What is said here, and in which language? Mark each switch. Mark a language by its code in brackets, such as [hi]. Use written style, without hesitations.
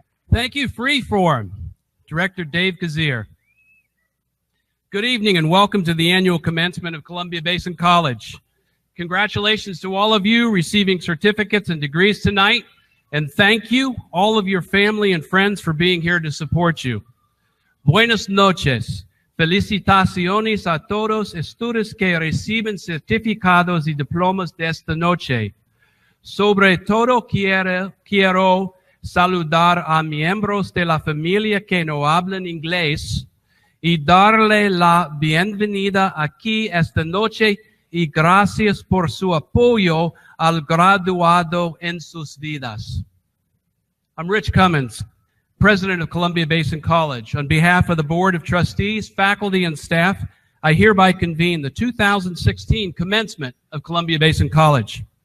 [en] Thank you, Freeform, Director Dave Kazir. Good evening and welcome to the annual commencement of Columbia Basin College. Congratulations to all of you receiving certificates and degrees tonight, and thank you, all of your family and friends, for being here to support you. [es] Buenas noches. Felicitaciones a todos estudiantes que reciben certificados y diplomas de esta noche. Sobre todo quiero saludar a miembros de la familia que no hablan inglés y darle la bienvenida aquí esta noche y gracias por su apoyo al graduado en sus vidas. [en] I'm Rich Cummins, President of Columbia Basin College. On behalf of the Board of Trustees, faculty, and staff, I hereby convene the 2016 commencement of Columbia Basin College.